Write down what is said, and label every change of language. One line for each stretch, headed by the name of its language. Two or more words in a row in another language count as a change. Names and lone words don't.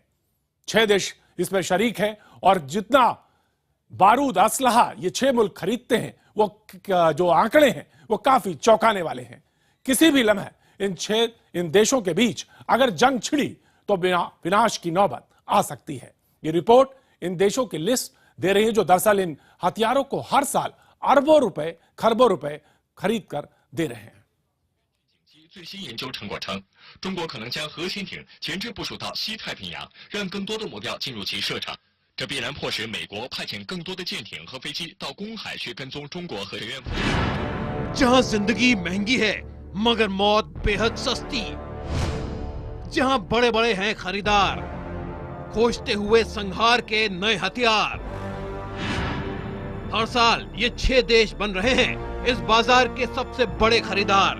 Hindi: 6 देश इसमें शरीक है और जितना बारूद, असलहा ये 6 मुल्क खरीदते हैं, वो जो आंकड़े हैं वो काफी चौंकाने वाले हैं। किसी भी लम्हे इन देशों के बीच अगर जंग छिड़ी तो विनाश की नौबत आ सकती है। ये रिपोर्ट इन देशों की लिस्ट दे रही है जो दरअसल इन हथियारों को हर साल अरबों रुपए, खरबों रुपए खरीद कर दे रहे हैं।
Chinese: 最新研究成果称，中国可能将核潜艇前置部署到西太平洋，让更多的目标进入其射程。这必然迫使美国派遣更多的舰艇和飞机到公海去跟踪中国核学院。
Hindi: जहां जिंदगी महंगी है मगर मौत बेहद सस्ती, जहां बड़े बड़े हैं खरीदार खोजते हुए संहार के नए हथियार। हर साल ये 6 देश बन रहे हैं इस बाजार के सबसे बड़े खरीदार।